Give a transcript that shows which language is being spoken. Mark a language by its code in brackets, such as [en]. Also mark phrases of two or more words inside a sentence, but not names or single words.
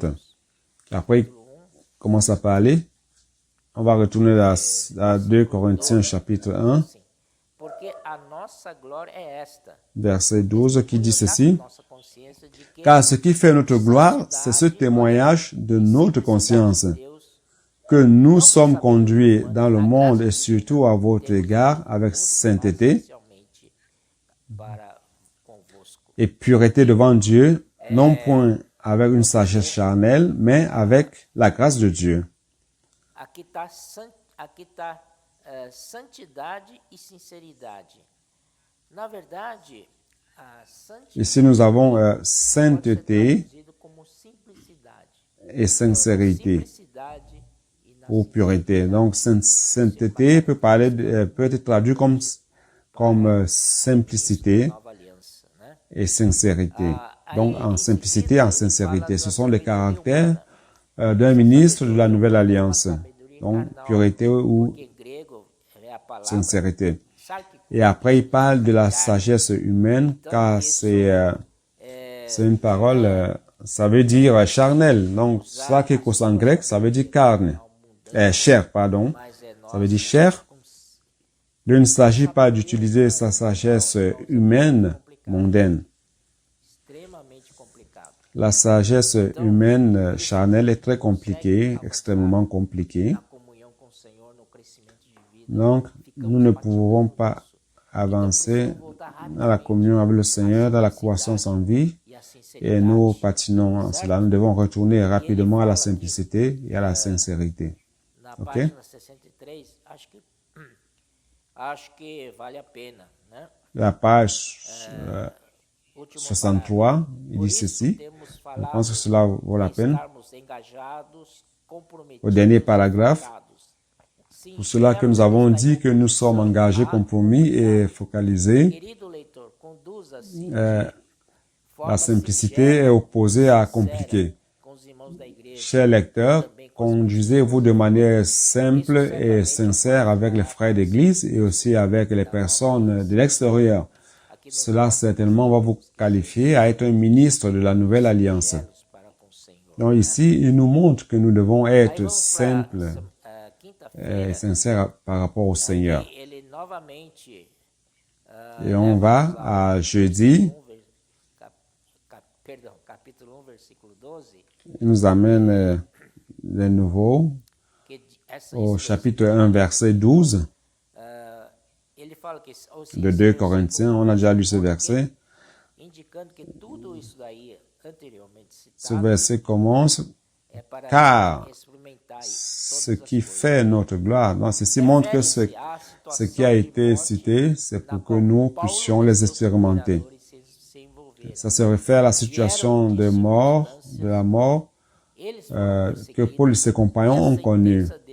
[fr] Après, il commence à parler. On va retourner à 2 Corinthiens chapitre 1, verset 12, qui dit ceci. [pt] consciência de que [fr] Car ce qui fait notre gloire, c'est ce témoignage de notre conscience, [pt] Deus [fr] que nous sommes conduits dans le monde et surtout à votre égard avec sainteté [pt] especialmente para convosco. [fr] et pureté devant Dieu, non point avec une sagesse charnelle, mais avec la grâce de Dieu. [pt] Aqui está santidade e sinceridade. Na verdade, a santidade [fr] Ici, nous avons [pt] pode ser [fr] sainteté [pt] traduzido como simplicidade. [fr] et sincérité [pt] Simplicidade e na [fr] ou pureté. Donc, sainteté peut être traduit comme simplicité [pt] nova aliança, né? [fr] et sincérité. Donc, en simplicité, en sincérité. Ce sont les caractères d'un ministre de la Nouvelle Alliance. Donc, pureté ou [pt] Porque em grego é a palavra [fr] sincérité. [pt] sarki, [fr] Et après, il parle de la sagesse humaine, car c'est une parole, ça veut dire charnel. Donc, sarkikos en grec, ça veut dire carne. Chair, pardon. [pt] mas é [fr] Ça [pt] nós [fr] veut dire chair. Il ne s'agit pas d'utiliser sa sagesse humaine mondaine. [pt] extremamente complicado. [fr] La sagesse humaine charnelle est très compliquée, extrêmement compliquée. [pt] A comunhão com o Senhor no crescimento de vida. [fr] Donc, nous ne pouvons pas avancer dans la communion avec le Seigneur, dans la croissance en vie, [pt] E a sinceridade. [fr] et nous patinons en cela. Nous devons retourner rapidement à la simplicité et à la sincérité. [pt] Na Ok? página 63, acho que vale a pena, né? [fr] La page [pt] Último [fr] 63, il [pt] Por [fr] dit [pt] isso [fr] ceci. [pt] temos [fr] Je [pt] falado [fr] pense que cela vaut la [pt] de [fr] peine. [pt] estarmos engajados, comprometidos, [fr] Au dernier paragraphe, [pt] focados. [fr] pour cela que nous avons dit que nous sommes engagés, compromis et focalisés, [pt] Querido leitor, conduza-se [fr] la simplicité est opposée à compliqué. [pt] com os irmãos da igreja. [fr] Chers lecteurs, conduisez-vous de manière simple et sincère avec les frères d'église et aussi avec les personnes de l'extérieur. Cela certainement va vous qualifier à être un ministre de la nouvelle alliance. [pt] Para com o Senhor. [fr] Donc ici, il nous montre que nous devons [pt] Aí [fr] être [pt] vamos [fr] simples [pt] para quinta-feira. [fr] et sincères par rapport au Seigneur. [pt] Ele novamente [fr] Et on va à jeudi, [pt] capítulo 1, versículo 12, [fr] il nous amène de nouveau [pt] que essa [fr] au chapitre 1, verset 12 [pt] ele fala que [fr] de 2 Corinthiens. On a déjà lu ce verset. [pt] indicando que tudo isso daí anteriormente [fr] Ce [pt] citado [fr] verset commence [pt] é para [fr] car [pt] experimentar [fr] ce qui fait notre gloire. Donc, ceci montre que ce qui a été cité, c'est pour que nous puissions les expérimenter. Ça se réfère à la situation de mort, de la mort, que Paul et ses compagnons ont connue.